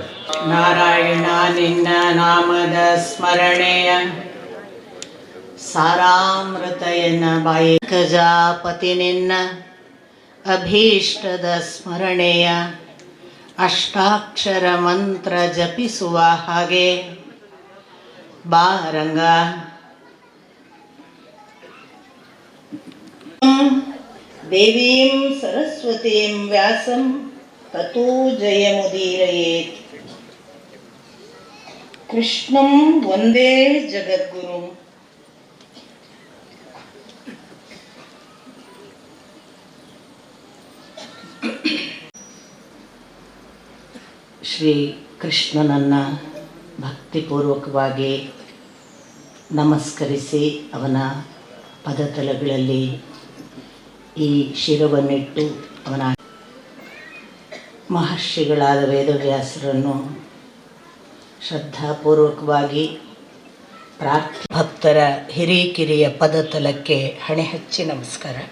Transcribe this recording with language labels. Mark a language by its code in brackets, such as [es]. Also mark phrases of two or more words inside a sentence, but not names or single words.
[kn] ನಾರಾಯಣ ನಿನ್ನ ನಾಮದ ಸ್ಮರಣೆಯ ಸಾರಾಮೃತ ಎನ್ನ ಬಾಯಿ, ಗಜಾಪತಿ ನಿನ್ನ ಅಭೀಷ್ಟದ ಸ್ಮರಣೆಯ ಅಷ್ಟಾಕ್ಷರ ಮಂತ್ರ ಜಪಿಸುವ ಹಾಗೆ ಬಾರಂಗ [sa] ದೇವೀಂ ಸರಸ್ವತೀಂ ವ್ಯಾಸಂ ತತೋ ಜಯಮುದೀರಯೇತ್. ಕೃಷ್ಣಂ ವಂದೇ ಜಗದ್ಗುರುಂ. [kn] ಶ್ರೀ ಕೃಷ್ಣನನ್ನು ಭಕ್ತಿಪೂರ್ವಕವಾಗಿ ನಮಸ್ಕರಿಸಿ ಅವನ ಪದತಲಗಳಲ್ಲಿ ಈ ಶಿರವನ್ನಿಟ್ಟು ಅವನ ಮಹರ್ಷಿಗಳಾದ ವೇದವ್ಯಾಸರನ್ನು ಶ್ರದ್ಧಾಪೂರ್ವಕವಾಗಿ ಭಕ್ತರ ಹಿರಿಕಿರಿಯ ಪದತಲಕ್ಕೆ ಹಣೆ ಹಚ್ಚಿ ನಮಸ್ಕಾರ.